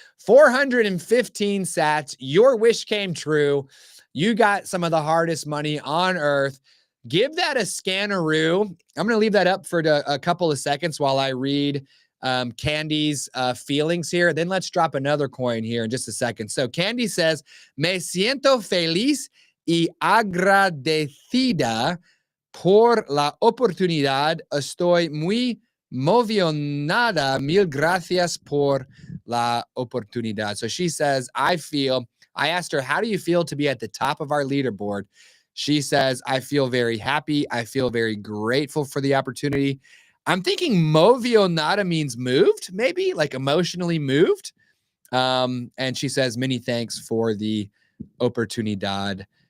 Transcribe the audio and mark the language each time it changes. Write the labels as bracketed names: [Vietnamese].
[English] 415 sats. Your wish came true. You got some of the hardest money on earth. Give that a scanneroo. I'm going to leave that up for a couple of seconds while I read Candy's feelings here. Then let's drop another coin here in just a second. So Candy says, [Spanish] me siento feliz y agradecida por la oportunidad. Estoy muy movilonada. Mil gracias por la oportunidad. [English] So she says, I asked her, how do you feel to be at the top of our leaderboard? She says, I feel very happy. I feel very grateful for the opportunity. I'm thinking movilonada means moved, maybe like emotionally moved. And she says, many thanks for the oportunidad.